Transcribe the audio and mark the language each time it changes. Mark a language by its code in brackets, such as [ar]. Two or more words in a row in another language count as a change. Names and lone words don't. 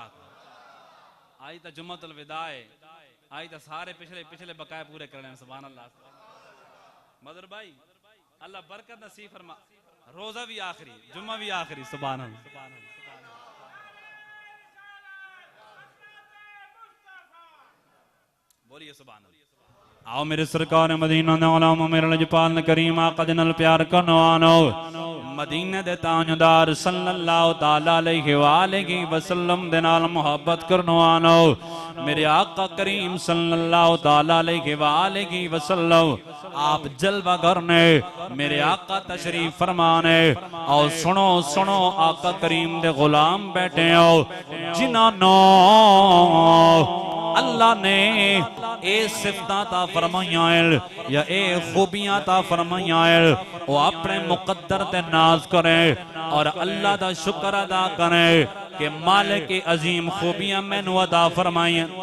[ur] آج تو جمعۃ الوداع ہے، آج تو سارے پچھلے بقائے پورے کرنے. [ar] سبحان الله. [ur] مدر بھائی اللہ برکت نصیب فرما، روزہ بھی آخری، جمعہ بھی آخری. [ar] سبحان الله. बोलिए سبحان الله. [pa] آؤ میرے سرکار مدینہ دے علماء میرے لجپال کریم آقا دے نال پیار کرن والو، مدینے دے تاجدار [ar] صلى الله تعالى عليه وآله وسلم [pa] دے نال محبت کرن والو، میرے آقا کریم [ar] صلى الله تعالى عليه وآله وسلم [pa] آپ جلوہ کرنے میرے آقا تشریف فرمانے. اور سنو سنو آقا کریم دے غلام بیٹھے ہو جنہاں نے اللہ نے اے صفتاں تا فرمائیاں یا اے خوبیاں تا فرمائیاں، وہ اپنے مقدر تے ناز کرے اور اللہ دا شکر ادا کرے کہ مالک کی عظیم خوبیاں مینوں ادا فرمائی.